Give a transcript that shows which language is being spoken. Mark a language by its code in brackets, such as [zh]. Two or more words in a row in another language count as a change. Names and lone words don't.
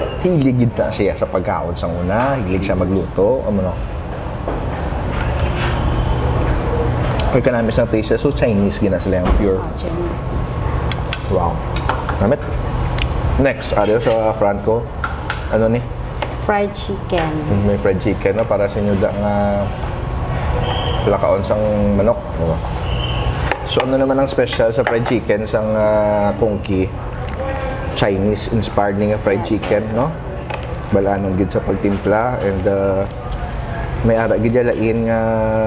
[hil] Hilig na siya sa pagkaon sa una, hilig siya magluto, ano. Ay kanami sa taste, so Chinese gina sila yung pure. Chinese. Wow. Namit. Next, ariyo sa front ko. Ano ni? [en] Fried chicken. [hil] May [en] fried chicken [hil] na para sa inyo da nga lakaon sang manok. Diba? So ano naman ang special sa [en] fried chicken [hil] sang Conky? [en] Chinese inspired [hil] nga fried Yes, chicken, no? Balanon gid sa pagtimpla and may ara gid lain nga